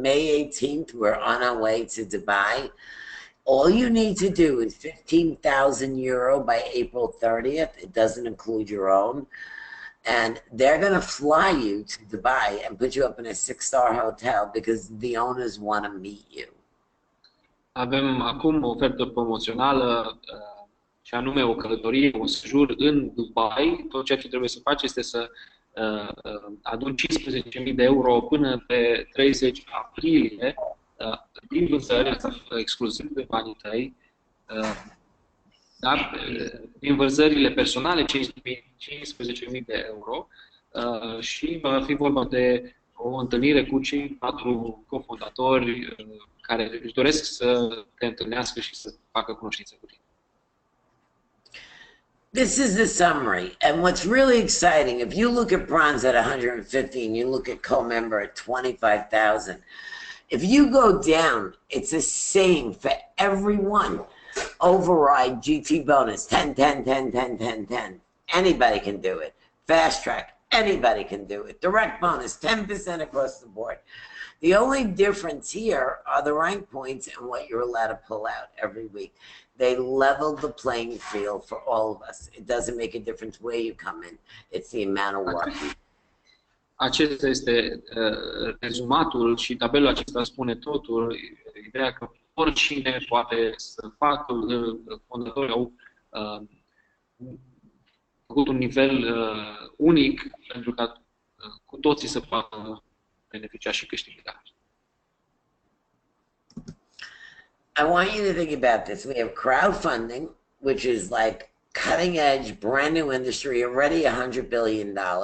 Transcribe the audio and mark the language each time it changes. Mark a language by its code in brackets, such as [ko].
[en] May 18th, we're on our way to Dubai. All you need to do is €15,000 by April 30th. It doesn't include your own. And they're going to fly you to Dubai and put you up in a 6-star hotel because the owners want to meet you. [ro] Avem acum o ofertă promoțională, și anume o călătorie, un sejur în Dubai. Tot ceea ce trebuie să faci este să aduni €15.000 până pe 30 aprilie din vânzări, exclusiv de banii tăi, dar din vânzările personale €15.000 și va fi vorba de o întâlnire cu cei 4 cofondatori care își doresc să te întâlnească și să facă cunoștință cu tine. [en] This is the summary. And what's really exciting, if you look at bronze at 150 and you look at co-member at 25,000, if you go down, it's the same for everyone. Override, GT bonus, 10, 10, 10, 10, 10, 10. Anybody can do it. Fast track, anybody can do it. Direct bonus, 10% across the board. The only difference here are the rank points and what you're allowed to pull out every week. They level the playing field for all of us. It doesn't make a difference where you come in. It's the amount of work. [ro] Acesta este rezumatul și tabelul acesta spune totul. Ideea că oricine poate să facă, fondatorii au făcut un nivel unic pentru ca cu toții să poată beneficia și câștiga. [en] I want you to think about this. We have crowdfunding, which is like cutting edge, brand new industry, already $100 billion.